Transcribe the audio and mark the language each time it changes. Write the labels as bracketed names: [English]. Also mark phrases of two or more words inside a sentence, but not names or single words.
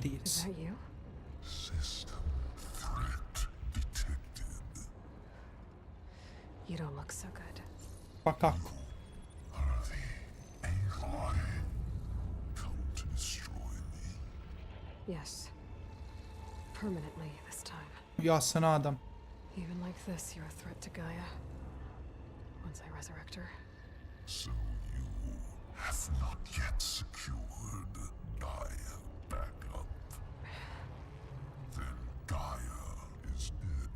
[English] Hades. that you? System threat detected. You don't look so good. [Croatian] Pa kako? [English] Are the Aloy come to destroy me? Yes. Permanently this time. [Croatian] Ja se nadam. [English] Even like this, you're a threat to Gaia. Once I resurrect her. So you have not yet secured Gaia back up. Then Gaia is dead.